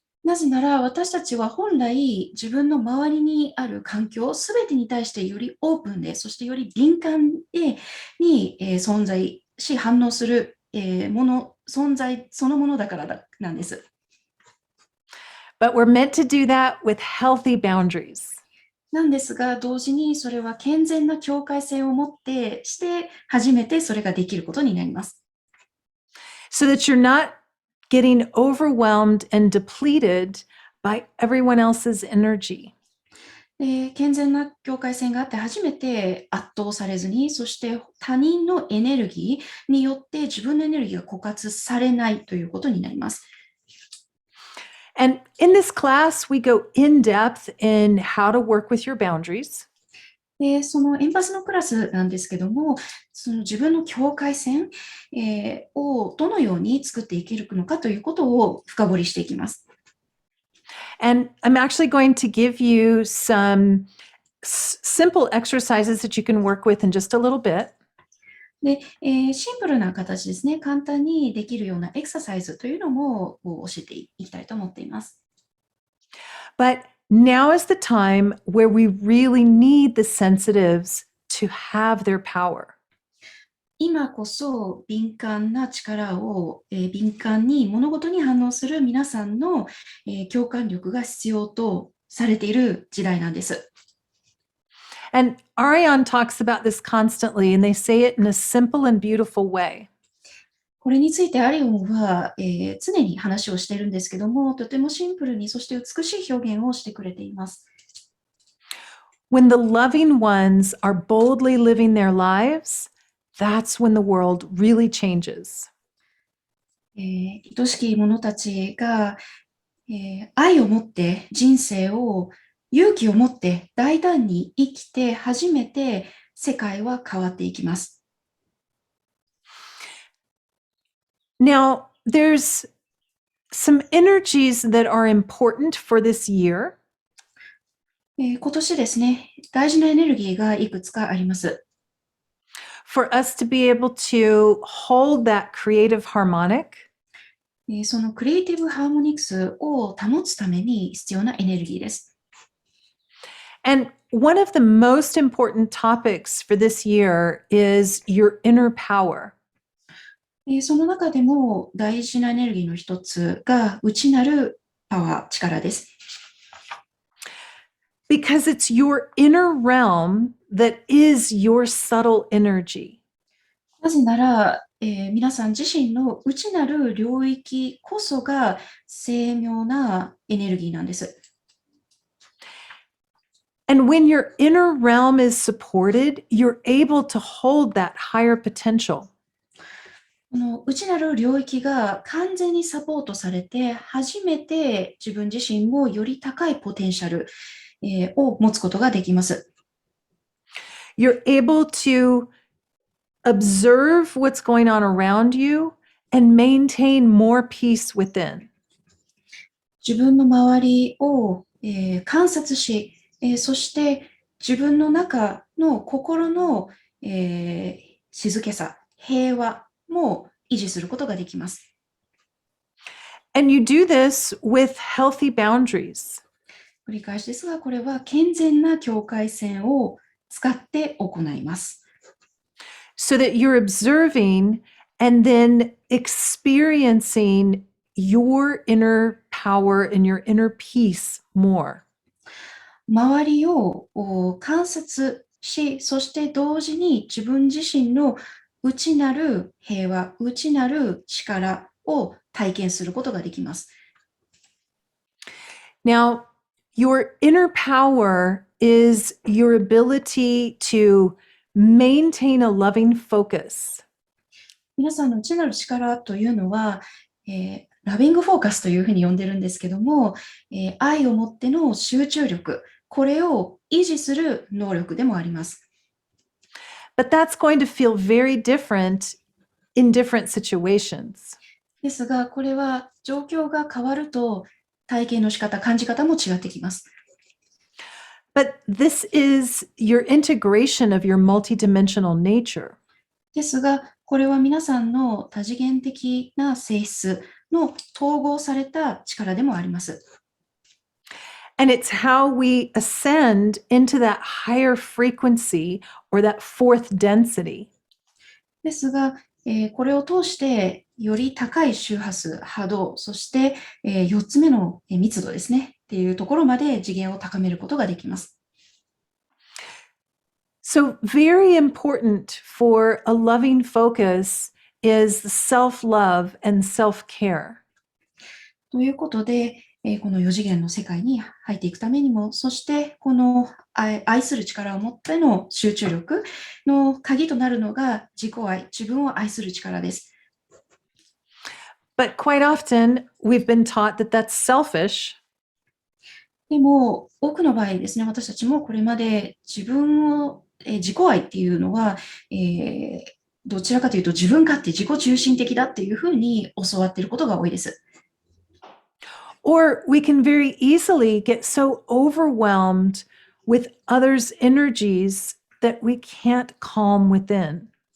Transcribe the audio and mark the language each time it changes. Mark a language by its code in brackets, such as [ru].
[ja] なぜなら私たちは本来自分の周りにある環境すべてに対してよりオープンで、そしてより敏感に存在し反応する存在そのものだからなんです。 [en] But we're meant to do that with healthy boundaries. [ja] なんですが、同時にそれは健全な境界線を持ってして初めてそれができることになります。 [en] So that you're not getting overwhelmed and depleted by everyone else's energy. [ja] 健全な境界線があって初めて圧倒されずに、そして他人のエネルギーによって自分のエネルギーが枯渇されないということになります。 [en] And in this class, we go in depth in how to work with your boundaries. [ja] そのエンパスのクラスなんですけども、その自分の境界線、をどのように作っていけるのかということを深掘りしていきます。 [en] And I'm actually going to give you some simple exercises that you can work with in just a little bit. [ja] で、シンプルな形ですね、簡単にできるようなエクササイズというのも教えていきたいと思っています。 [en] But now is the time where we really need the sensitives to have their power. [ja] 今こそ敏感な力を、敏感に物事に反応する皆さんの、共感力が必要とされている時代なんです。 [en] And Ariane talks about this constantly, and they say it in a simple and beautiful way. [ja] これについてアリオンは、常に話をしているんですけども、とてもシンプルに、そして美しい表現をしてくれています。 [en] When the loving ones are boldly living their lives, that's when the world really changes. [ja] 愛しき者たちが、愛を持って人生を勇気を持って大胆に生きて初めて世界は変わっていきます。 [en] Now, there's some energies that are important for this year. [ja] 今年ですね、大事なエネルギーがいくつかあります。 [en] For us to be able to hold that creative harmonic, [ja] そのクリエイティブハーモニクスを保つために必要なエネルギーです。 [en] and one of the most important topics for this year is your inner power. [ja] その中でも大事なエネルギーの一つが内なるパワー、力です。 [en] Because it's your inner realm that is your subtle energy. [ja] なぜなら、皆さん自身の内なる領域こそが精妙なエネルギーなんです。 [en] And when your inner realm is supported, you're able to hold that higher potential. [ja] この内なる領域が完全にサポートされて、初めて自分自身もより高いポテンシャル、を持つことができます。 [en] You're able to observe what's going on around you and maintain more peace within. [ja] 自分の周りを、観察し、そして自分の中の心の、静けさ、平和も維持することができます。 [en] And you do this with healthy boundaries. [ja] 繰り返しですが、これは健全な境界線を使って行います。 [en] So that you're observing and then experiencing your inner power and your inner peace more. [ja] 周りを観察し、そして同時に自分自身の内なる平和、内なる力を体験することができます。 [en] Now, your inner power is your ability to maintain a loving focus. [ja] 皆さんの内なる力というのは、ラビングフォーカスというふうに呼んでるんですけども、愛をもっての集中力、これを維持する能力でもあります。 [en] But that's going to feel very different in different situations. [ja] ですが、これは状況が変わると体験の仕方、感じ方も違ってきます。 [en] But this is your integration of your multidimensional nature. [ja] ですが、これは皆さんの多次元的な性質の統合された力でもあります。 [en] And it's how we ascend into that higher frequency or that fourth density. [ja] ですが、これを通してより高い周波数、波動、そして、4つ目の密度ですね、っていうところまで次元を高めることができます。 [en] So, very important for a loving focus is self-love and self-care. [ja] ということで、この4次元の世界に入っていくためにも、そしてこの愛する力を持っての集中力の鍵となるのが自己愛、自分を愛する力です。 [en] But quite often, we've been taught that that's selfish. [ja] でも、多くの場合ですね、私たちもこれまで自分を、自己愛っていうのは、どちらかというと自分勝手、自己中心的だっていうふうに教わっていることが多いです。 [en] Or we can very easily get so overwhelmed with others' energies that we can't calm within.